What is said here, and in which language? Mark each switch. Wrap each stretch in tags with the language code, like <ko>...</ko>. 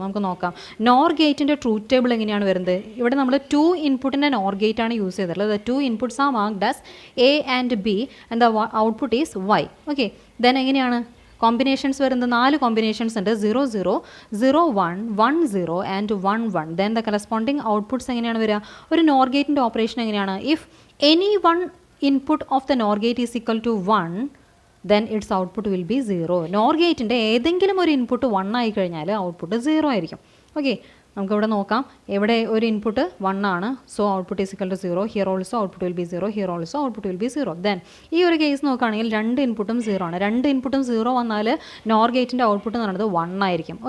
<ml>നമുക്ക് നോക്കാം NOR ഗേറ്റിൻ്റെ ട്രൂത്ത് ടേബിൾ എങ്ങനെയാണ് വരുന്നത്. ഇവിടെ നമ്മൾ 2 ഇൻപുട്ടിൻ്റെ NOR ഗേറ്റ് ആണ് യൂസ് ചെയ്തിട്ടുള്ളത്.</ml> <en>2 inputs are marked as A and B and the output is Y.</en> <ml>Okay, then എങ്ങനെയാണ് കോമ്പിനേഷൻസ് വരുന്നത്? 4 കോമ്പിനേഷൻസ് ഉണ്ട്.</ml> <en>0 0 0 1 1 0 and 1 1. Then the corresponding outputs</en> <ml>എങ്ങനെയാണ് വരിക? ഒരു NOR ഗേറ്റിൻ്റെ ഓപ്പറേഷൻ എങ്ങനെയാണ്?</ml> <en>If any one input of the NOR gate is equal to 1, then its output will be 0.</en> <ml>NOR ഗേറ്റിൻ്റെ ഏതെങ്കിലും ഒരു ഇൻപുട്ട് 1 ആയി കഴിഞ്ഞാൽ ഔട്ട്പുട്ട് 0 ആയിരിക്കും. ഓക്കെ, നമുക്കിവിടെ നോക്കാം. ഇവിടെ ഒരു ഇൻപുട്ട് 1 ആണ്.</ml> <en>So output is equal to 0. Here also output will be 0. Here also output will be 0.</en> <ml>Then ഈ ഒരു കേസ് നോക്കുകയാണെങ്കിൽ രണ്ട് ഇൻപുട്ടും 0 ആണ്. രണ്ട് ഇൻപുട്ടും 0 വന്നാൽ NOR ഗേറ്റിൻ്റെ ഔട്ട്പുട്ട് എന്ന് പറയുന്നത് 1 ആയിരിക്കും.</ml>